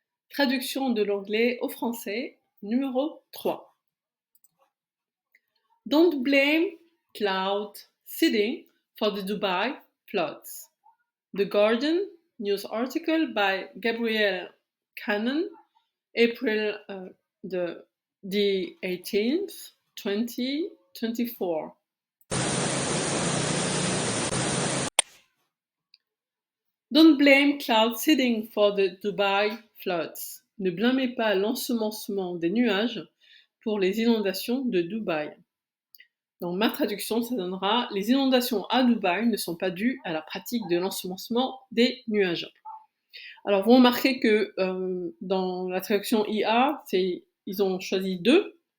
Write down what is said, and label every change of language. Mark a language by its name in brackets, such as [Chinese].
[French] Traduction de l'anglais au français, numéro 3. [English] Don't blame cloud seeding for the Dubai floods. The Guardian news article by Gabrielle Cannon, April the 18th, 2024. Don't blame cloud seeding for the Dubai floods. [French] Ne blâmez pas l'ensemencement des nuages pour les inondations de Dubaï. Dans ma traduction, ça donnera: les inondations à Dubaï ne sont pas dues à la pratique de l'ensemencement des nuages. Alors, vous remarquez que dans la traduction IA, ils ont choisi 2.